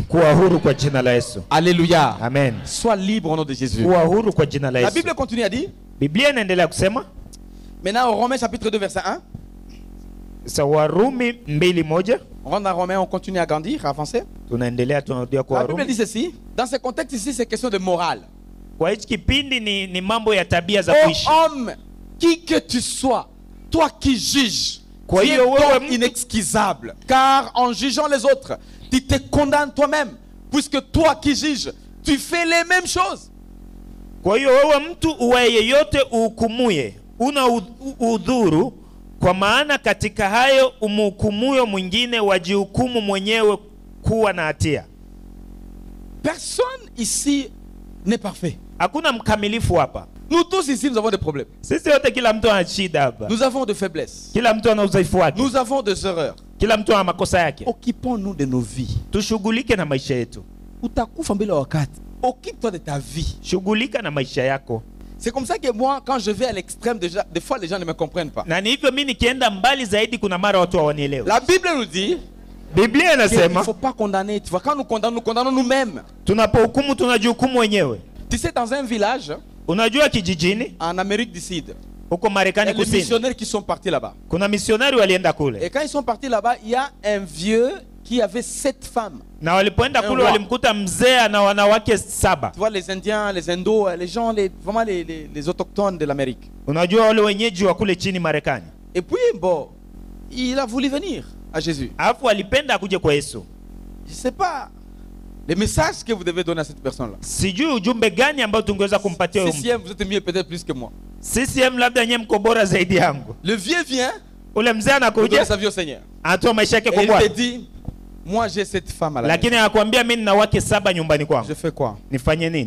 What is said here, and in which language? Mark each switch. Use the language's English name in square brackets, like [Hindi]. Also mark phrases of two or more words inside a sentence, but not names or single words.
[Swahili] Kuwa huru kwa jina la Yesu. [French] Alléluia. Amen. Sois libre au nom de Jésus. [Swahili] Kuwa huru kwa jina la Yesu. [French] La Bible continue à dire. [Swahili] Biblia inaendelea kusema. [French] Maintenant, Romains chapitre 2 verset 1. [Swahili] Sa Warumi 2:1. [French] On rentre dans Romains, on continue à grandir, à avancer. [Swahili] Tunaendelea tunarudia kwa Warumi. [French] La Bible dit ceci. Dans ce contexte ici, c'est question de morale. [Swahili] Kwa hichi kipindi ni mambo ya tabia za kuishi. [French] Homme, qui que tu sois, toi qui juges, [Swahili] kwa [French] tu es donc inexcusable. Car en jugeant les autres, tu te condamnes toi-même. Puisque toi qui juges, tu fais les mêmes choses. [Swahili] Kwa hiyo wewe mtu uwe yeyote uhukumuye, una udhuru, kwa maana katika hayo umhukumuyo mwingine wajihukumu mwenyewe kuwa na hatia. [French] Personne ici n'est parfait. [Swahili] Hakuna mkamilifu hapa. [French] Nous tous ici, nous avons des problèmes. [Swahili] Sisi wote kila mtu ana shida hapa. [French] Nous avons des faiblesses. [Swahili] Kila mtu ana udhaifu wake. [French] Nous avons des erreurs. [Swahili] Kila mtu ana makosa yake. [French] Occupons-nous de nos vies. [Swahili] Tushughulike na maisha yetu. Utakufa mbele wakati. [French] Occupe-toi de ta vie. [Swahili] Shughulika na maisha yako. [French] C'est comme ça que moi, quand je vais à l'extrême, des fois les gens ne me comprennent pas. [Swahili] Na ni hivyo mimi nikienda mbali zaidi kuna mara watu hawanielewi. [French] La Bible nous dit, [Swahili] Biblia inasema, [French] il ne faut pas condamner. Tu vois, quand nous condamnons nous-mêmes. [Swahili] Tunapohukumu tunajihukumu wenyewe. [French] Tu sais, dans un village, [Swahili] unajua kijijini, [French] en Amérique du Sud, [Swahili] huko Marekani kusini, [French] les missionnaires qui sont partis là-bas. [Swahili] Kuna misionari walienda kule. [French] Et quand ils sont partis là-bas, il y a un vieux qui avait 7 femmes. [Swahili] Na walipoenda kule walimkuta mzee na wanawake 7. [French] Tu vois, les Indiens, les Indos, les gens, vraiment les autochtones de l'Amérique. [Swahili] Unajua wale wenyeji wa kule chini Marekani. [French] Et puis bon, il a voulu venir à Jésus. [Swahili] Alafu alipenda akuje kwa Yesu. [French] Je sais pas les messages que vous devez donner à cette personne-là. [Swahili] Sijui ujumbe gani ambao tungeweza kumpatia huyo. [French] CCM, vous êtes mieux peut-être plus que moi. [Swahili] CCM labda nyinyi mko bora zaidi yangu. [French] Le vieux vient, [Swahili] ule mzee anakuja, [French] sa vie au Seigneur. [Swahili] Atoa maisha yake kwa Bwana. [French] Il te dit, moi j'ai cette femme à la [Swahili] lakini anakuambia mimi nina wake 7 nyumbani kwangu. [French] Je fais quoi? [Swahili] Nifanye nini?